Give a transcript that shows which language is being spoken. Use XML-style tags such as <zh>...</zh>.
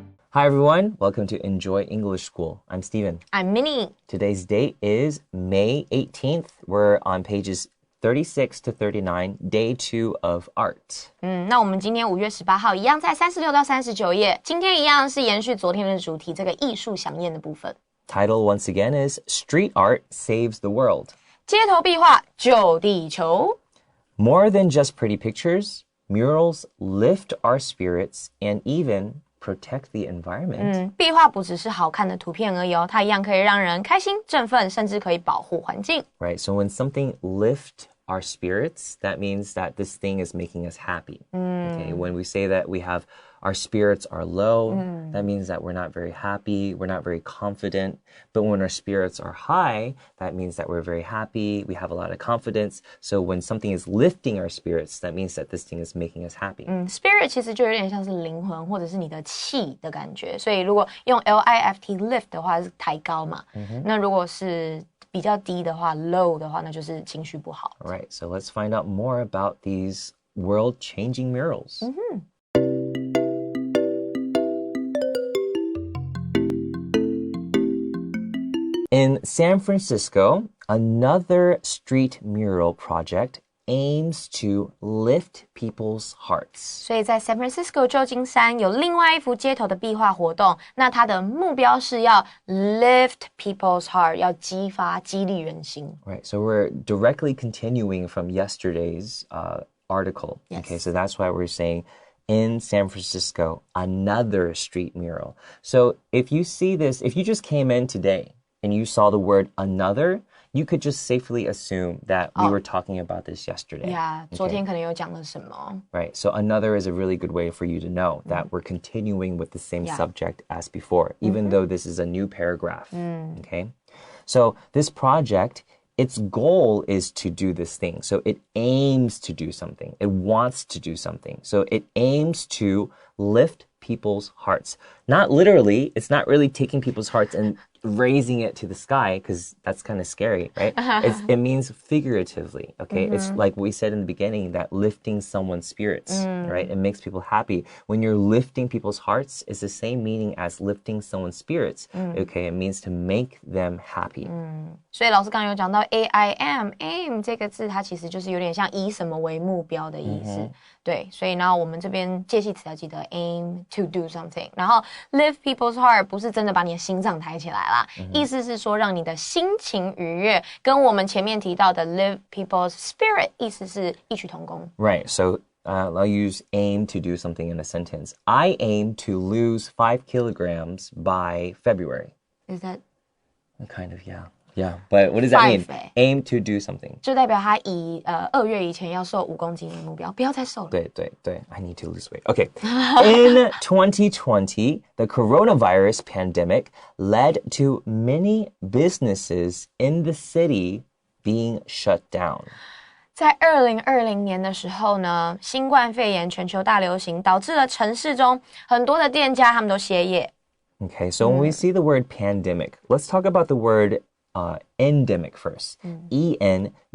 <en>Hi everyone, welcome to Enjoy English School. I'm Steven. I'm Minnie. Today's date is May 18th. We're on pages 36 to 39, day 2 of art.</en> <zh>那我们今天5月18号一样在36到39页，今天一样是延续昨天的主题，这个艺术飨宴的部分。</zh> <en>Title once again is Street Art Saves the World.</en> <zh>街头壁画救地球。</zh> <en>More than just pretty pictures, murals lift our spirits and even protect the environment.</en> <zh>壁画不只是好看的图片而已哦，它一样可以让人开心、振奋，甚至可以保护环境。</zh> <en>Right, so when something lifts our spirits, that means that this thing is making us happy. Okay, when we say that we have our spirits are low, that means that we're not very happy, we're not very confident. But when our spirits are high, that means that we're very happy, we have a lot of confidence. So when something is lifting our spirits, that means that this thing is making us happy.</en> <zh>Spirit 其实就有点像是灵魂或者是你的气的感觉，所以如果用 lift lift 的话是抬高嘛，那如果是比较低的话 low 的话，那就是情绪不好。</zh> <en>All right, so let's find out more about these world-changing murals. In San Francisco, another street mural project aims to lift people's hearts.</en> <zh>所以在 San Francisco 旧金山有另外一幅街头的壁画活动，那它的目标是要</zh> <en>lift people's heart，</en> <zh>要激发、激励人心。</zh> <en>Right, so we're directly continuing from yesterday's article. Yes. Okay, so that's why we're saying in San Francisco, another street mural. So if you see this, if you just came in today and you saw the word another, you could just safely assume that we were talking about this yesterday.</en> <zh>Yeah, 昨天可能有讲了什么。</zh> <en>Right, so another is a really good way for you to know that we're continuing with the same subject as before, even though this is a new paragraph. Okay, so this project, its goal is to do this thing. So it aims to do something. It wants to do something. So it aims to lift people's hearts. Not literally, it's not really taking people's hearts and raising it to the sky, because that's kind of scary, right? It means figuratively, okay? It's like we said in the beginning, that lifting someone's spirits, right? It makes people happy. When you're lifting people's hearts, it's the same meaning as lifting someone's spirits, okay? It means to make them happy.</en> <zh>所以老师刚刚有讲到 aim 这个字，它其实就是有点像以什么为目标的意思。对，所以呢，我们这边介系词要记得</zh> <en>aim to do something，</en> <zh>然后</zh> <en>lift people's heart</en> <zh>不是真的把你的心脏抬起来啦，意思是说让你的心情愉悦，跟我们前面提到的</zh> <en>lift people's spirit</en> <zh>意思是异曲同工。</zh> <en>Right, so I'll use aim to do something in a sentence. I aim to lose 5 kilograms by February. Is that Kind of, yeah. Yeah, but what does that mean? Aim to do something.</en> <zh>就代表他以2月以前要瘦5公斤的目标，不要再瘦了。</zh> <en>对，I need to lose weight. Okay. In 2020, the coronavirus pandemic led to many businesses in the city being shut down.</en> <zh>在2020年的时候呢，新冠肺炎全球大流行导致了城市中很多的店家他们都歇业。</zh> <en>Okay, so when we see the word pandemic, let's talk about the word endemic first. Endemic.</en>